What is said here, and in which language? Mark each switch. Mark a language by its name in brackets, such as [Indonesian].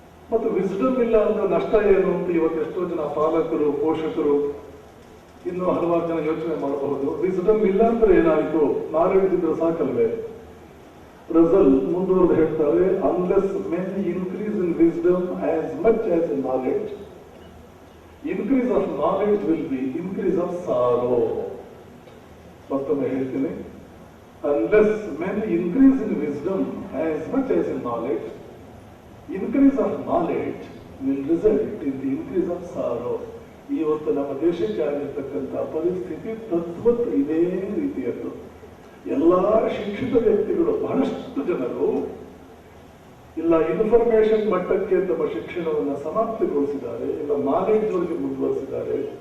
[Kannada] ಮತ್ತು ವಿಸ್ಡಮ್ ಇಲ್ಲ ಅಂದ್ರೆ ನಷ್ಟ ಏನು ಅಂತ ಇವತ್ತು ಎಷ್ಟೋ ಜನ ಪಾಲಕರು, ಪೋಷಕರು, ಇನ್ನು ಹಲವಾರು ಜನ ಯೋಚನೆ ಮಾಡಬಹುದು. ವಿಸ್ಡಮ್ ಇಲ್ಲ ಅಂದ್ರೆ ಏನಾಯಿತು, ನಾಲೆಡ್ಜ್ ಇದ್ರೆ ಸಾಕಲ್ವೇ? ರಸಲ್ ಮುಂದುವರೆದು ಹೇಳ್ತಾರೆ, [English] Unless men increase in wisdom as much as in knowledge, increase of knowledge will be increase of sorrow. [Kannada] ಮತ್ತೊಮ್ಮೆ ಹೇಳ್ತೀನಿ, [English] unless men increase in wisdom as much as in knowledge, increase of knowledge will result in the increase of sorrow. [Kannada] ಇವತ್ತು ನಮ್ಮ ದೇಶಕ್ಕೆ ಆಗಿರ್ತಕ್ಕಂಥ ಪರಿಸ್ಥಿತಿ ತದ್ವತ್ ಇದೇ ರೀತಿಯದ್ದು. ಎಲ್ಲಾ ಶಿಕ್ಷಿತ ವ್ಯಕ್ತಿಗಳು, ಬಹಳಷ್ಟು ಜನರು ಇಲ್ಲ ಇನ್ಫಾರ್ಮೇಶನ್ ಮಟ್ಟಕ್ಕೆ ತಮ್ಮ ಶಿಕ್ಷಣವನ್ನು ಸಮಾಪ್ತಿಗೊಳಿಸಿದ್ದಾರೆ, ಇಲ್ಲ ನಾಲೆಡ್ಜ್ ವರೆಗೆ ಮುಂದುವರಿಸಿದ್ದಾರೆ.